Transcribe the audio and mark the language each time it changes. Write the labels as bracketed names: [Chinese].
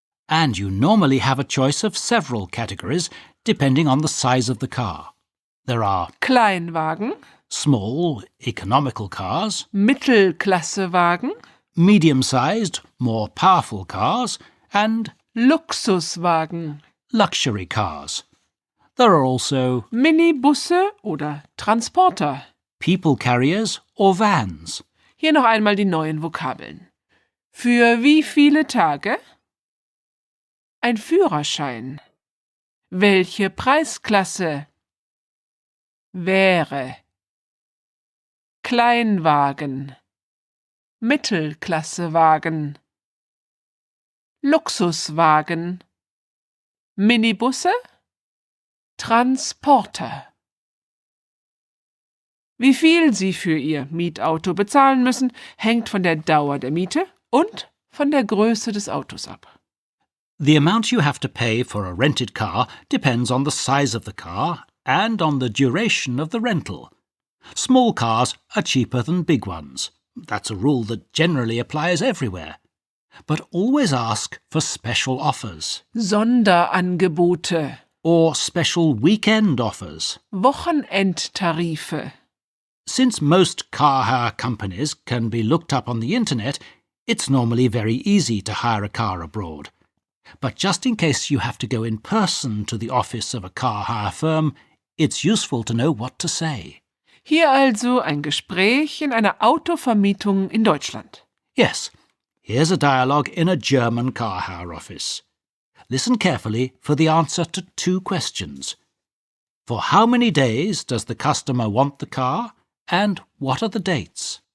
[English] And you normally have a choice of several categories depending on the size of the car. There are [German] Kleinwagen, [English] small, economical cars, [German] Mittelklassewagen, [English] medium-sized, more powerful cars, and [German] Luxuswagen, [English] luxury cars. There are also [German] Minibusse oder Transporter. [English] people carriers or vans. [German] Hier noch einmal die neuen Vokabeln. Für wie viele Tage? Ein Führerschein. Welche Preisklasse? Wäre. Kleinwagen. Mittelklassewagen. Luxuswagen. Minibusse. Transporter. Wie viel Sie für Ihr Mietauto bezahlen müssen, hängt von der Dauer der Miete und von der Größe des Autos ab. [English] The amount you have to pay for a rented car depends on the size of the car and on the duration of the rental. Small cars are cheaper than big ones. That's a rule that generally applies everywhere. But always ask for special offers [German] Sonderangebote, [English] or special weekend offers. [German] Wochenendtarife. [English] Since most car hire companies can be looked up on the internet, it's normally very easy to hire a car abroad. But just in case you have to go in person to the office of a car hire firm, it's useful to know what to say. [German] Hier also ein Gespräch in einer Autovermietung in Deutschland. [English] Yes, here's a dialogue in a German car hire office. Listen carefully for the answer to two questions. For how many days does the customer want the car, and what are the dates?